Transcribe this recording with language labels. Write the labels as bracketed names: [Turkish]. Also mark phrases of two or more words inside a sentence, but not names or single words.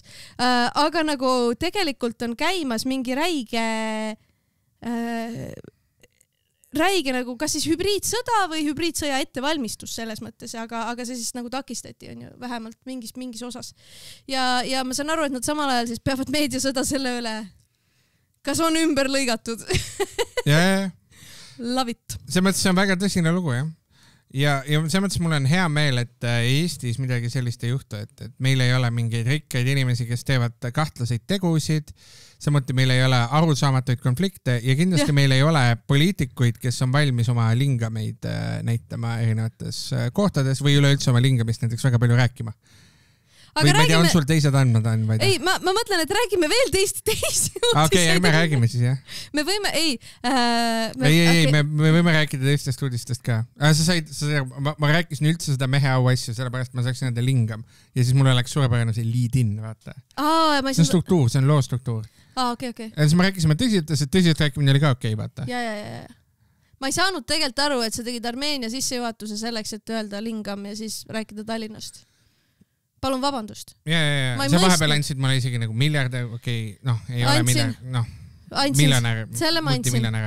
[Estonian] Aga nagu tegelikult on käimas mingi räige nagu kas siis hübriidsõda või hübriidsõja ettevalmistus selles mõttes, aga see siis nagu takistati, on ju, vähemalt mingis osas. Ja ma saan aru, et nad samal ajal siis peavad meediasõda selle üle, kas on ümber lõigatud. [English] Love it. [Estonian] See mõttes on väga tõsine lugu, jah. Ja see mõttes mul on hea meel, et Eestis midagi sellist ei juhtu, et meil ei ole mingeid rikkaid inimesi, kes teevad kahtlaseid tegusid, samuti meil ei ole arusaamatuid konflikte ja kindlasti meil ei ole poliitikuid, kes on valmis oma lingameid näitama erinevates kohtades või üleüldse oma lingamist näiteks väga palju rääkima. Või ma ei tea, on sul teised andmed on? Ei, ma mõtlen, et räägime veel teisi uudiseid. Okei, me räägime siis, jah? Me võime, me võime rääkida teistest uudistest ka. Ma rääkisin üldse seda mehe au asju, sellepärast ma saaksin nende lingam. Ja siis mul oleks suurepärane see lead-in, vaata. See on struktuur, see on loo struktuur. okei. siis me rääkisime tõsiselt, sest tõsiselt rääkimine oli ka okei, vaata. Ja. Ma ei saanud tegelikult aru, et sa tegid Armeenia sissejuhatuse selleks, et öelda lingam ja siis rääkida Tallinnast. Palun vabandust. Ja. Sa vahepeal andsid mulle isegi nagu miljard, ei ole miljonär, multimiljonär.